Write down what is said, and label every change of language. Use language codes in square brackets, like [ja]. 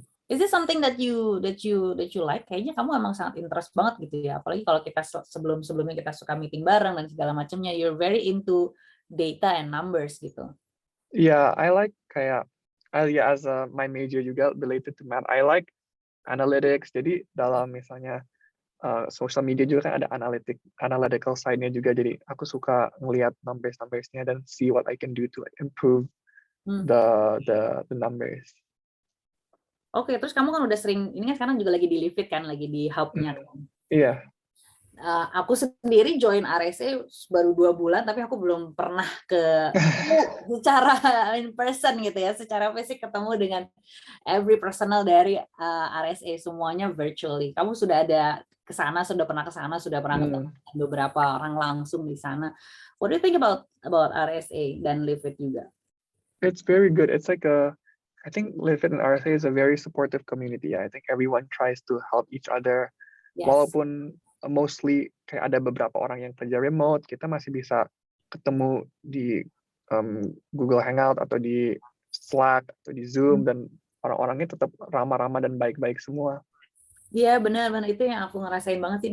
[en] Is this something that you like? [id] Kayaknya kamu emang sangat interest banget gitu ya. Apalagi kalau kita sebelumnya kita suka meeting bareng dan segala macamnya. [en] You're very into data and numbers gitu. Yeah, I like as my major juga related to math. I like analytics. [id] Jadi dalam misalnya social media juga kan ada analytical side-nya juga. Jadi aku suka ngelihat numbers-nya dan [en] see what I can do to improve the numbers. [id] Oke, terus kamu kan udah sering, ini kan sekarang juga lagi di Live It kan, lagi di hub-nya kan? Iya. Aku sendiri join RSA baru 2 bulan, tapi aku belum pernah secara in person gitu ya, secara fisik ketemu dengan every personal dari RSA, semuanya virtually. Kamu sudah sudah pernah ketemu dengan beberapa orang langsung di sana. [en] What do you think about RSA dan Live It juga? It's very good. It's like I think Live It and RSA is a very supportive community. I think everyone tries to help each other. Yes. [id] Walaupun mostly kayak ada beberapa orang yang kerja remote, kita masih bisa ketemu di Google Hangout atau di Slack atau di Zoom, dan orang-orangnya tetap ramah-ramah dan baik-baik semua. Iya, benar itu yang aku ngerasain banget.